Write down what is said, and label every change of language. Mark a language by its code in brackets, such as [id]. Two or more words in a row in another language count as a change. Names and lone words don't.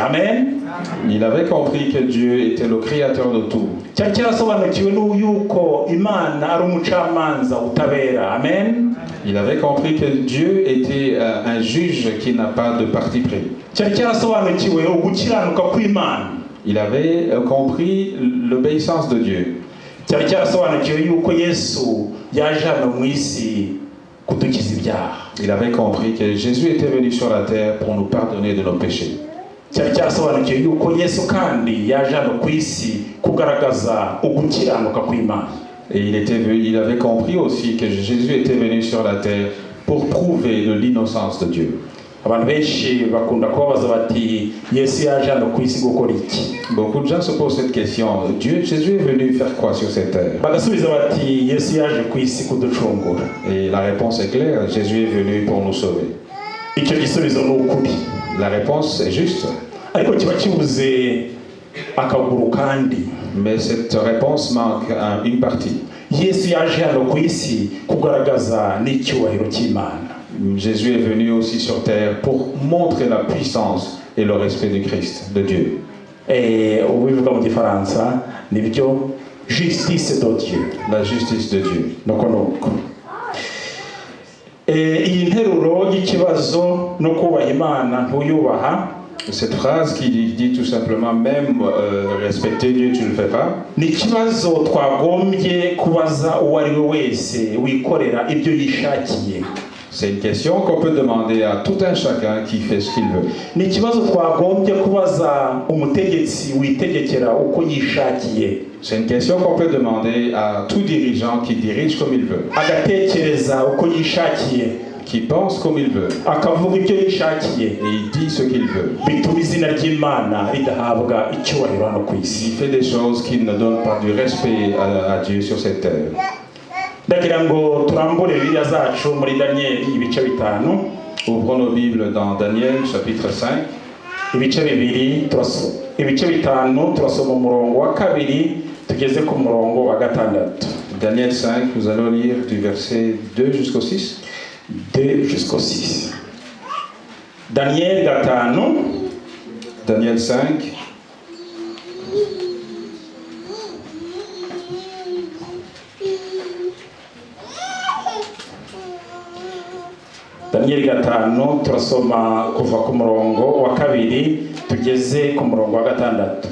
[fr] Amen. Il avait compris que Dieu était le créateur de tout. [rw] cyari cyarasobanukiwe yuko Imana ari umucamanza utabera. Amen. [fr] Il avait compris que Dieu était un juge qui n'a pas de parti pris. [rw] cyari cyarasobanukiwe ugukiranuka kw'Imana. [fr] Il avait compris l'obéissance de Dieu. [rw] cyari cyarasobanukiwe yuko Yesu yaje hano mu isi kudukiza ibyaha. [fr] Il avait compris que Jésus était venu sur la terre pour nous pardonner de nos péchés. [rw] cyari cyarasobanukiwe yuko Yesu kandi yaje hano ku isi kugaragaza ugukiranuka kw'Imana. [fr] Et il avait compris aussi que Jésus était venu sur la terre pour prouver de l'innocence de Dieu. [rw] abantu benshi bakunda kubabaza bati Yesu yaje hano ku isi gukora iki. [fr] Beaucoup de gens se posent cette question. Jésus est venu faire quoi sur cette terre? [rw] bagasubiza bati Yesu yaje ku isi kuducungura. [fr] Et la réponse est claire. Jésus est venu pour nous sauver. [rw] icyo gisubizo ni ukuri. [fr] La réponse est juste. [rw] ariko kiba kibuze akaguru kandi. [fr] Mais cette réponse manque une partie. [rw] Yesu yaje hano ku isi kugaragaza n'icyubahiro cy'Imana. [fr] Jésus est venu aussi sur terre pour montrer la puissance et le respect du Christ, de Dieu. [rw] ubivuga mu gifaransa nibyo [fr] justice de Dieu. La justice de Dieu. [rw] nuko iyi nteruro y'ikibazo no kubaha Imana ntuyubaha. [fr] Cette phrase qui dit tout simplement même respecter Dieu, tu ne le fais pas. [rw] ni ikibazo twagombye kubaza uwo ari we wese wikorera ibyo yishakiye. [fr] C'est une question qu'on peut demander à tout un chacun qui fait ce qu'il veut. [rw] ni ikibazo twagombye kubaza umutegetsi witegekera uko yishakiye. [fr] C'est une question qu'on peut demander à tout dirigeant qui dirige comme il veut, [rw] agatekereza uko yishakiye, [fr] qui pense comme il veut, [rw] akavuga ibyo yishakiye, [fr] et il dit ce qu'il veut. [rw] bituma izina ry'Imana ridahabwa icyubahiro hano ku isi. [fr] Il fait des choses qui ne donnent pas du respect à Dieu sur cette terre. [rw] ndagira ngo turambure Bibiliya zacu muri Daniel ibice bitanu. [fr] Ouvrons nos Bibles dans Daniel chapitre 5. [rw] ibice bitanu turasoma umurongo wa kabiri tugeze ku murongo wa gatandatu. [fr] Daniel 5, nous allons lire du verset 2 jusqu'au 6. 2 jusqu'au 6. Daniel gatanu. Daniel 5. [rw] Daniel gatanu turasoma kuva ku murongo wa kabiri tugeze ku murongo wa gatandatu.